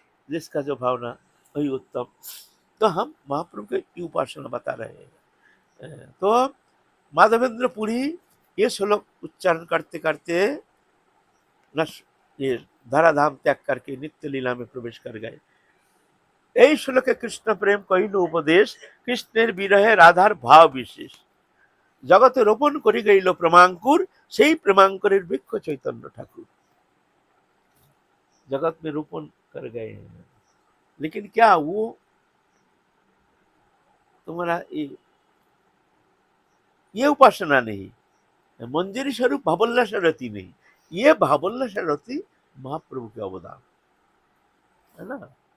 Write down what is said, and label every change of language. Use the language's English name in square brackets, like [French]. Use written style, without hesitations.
[Hindi] जिसका जो भावना वही उत्तम। तो हम महाप्रभु की उपासना बता रहे हैं। तो माधवेंद्र पुरी ये श्लोक उच्चारण करते करते ये धराधाम त्याग करके नित्य लीला में प्रवेश कर गए। [Bangla] এই শ্লোকে কৃষ্ণ প্রেম কহিল উপদেশ, কৃষ্ণের বিরহে রাধার ভাব বিশেষ, জগতে রোপণ করে গইল প্রেমাঙ্কুর, সেই প্রেমাঙ্কুরের বৃক্ষ চৈতন্য ঠাকুর। [Hindi] जगत में रोपण कर गए हैं। लेकिन क्या वो तुम्हारा ये उपासना नहीं, मंजरी स्वरूप भावोल्लास रति नहीं, ये भावोल्लास रति महाप्रभु के अवदान है ना।